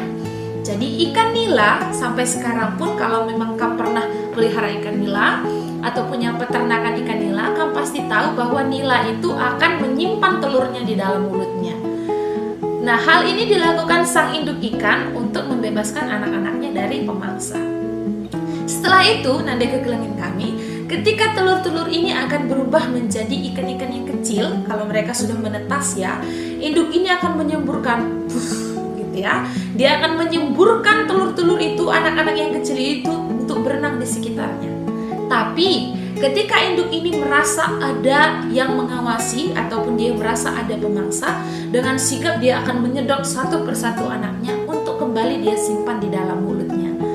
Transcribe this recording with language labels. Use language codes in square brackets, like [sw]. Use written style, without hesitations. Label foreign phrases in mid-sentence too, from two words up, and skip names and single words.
[id] Jadi ikan nila sampai sekarang pun kalau memang kamu pernah pelihara ikan nila atau punya peternakan ikan nila, kamu pasti tahu bahwa nila itu akan menyimpan telurnya di dalam mulutnya. Nah, hal ini dilakukan sang induk ikan untuk membebaskan anak-anaknya dari pemangsa. Setelah itu, [btx] nande kegelengin kami, [id] ketika telur-telur ini akan berubah menjadi ikan-ikan yang kecil, kalau mereka sudah menetas ya, induk ini akan menyemburkan, gitu ya. Dia akan menyemburkan telur-telur itu, anak-anak yang kecil itu untuk berenang di sekitarnya. Tapi ketika induk ini merasa ada yang mengawasi ataupun dia merasa ada pemangsa, dengan sigap dia akan menyedot satu persatu anaknya untuk kembali dia simpan di dalam mulutnya.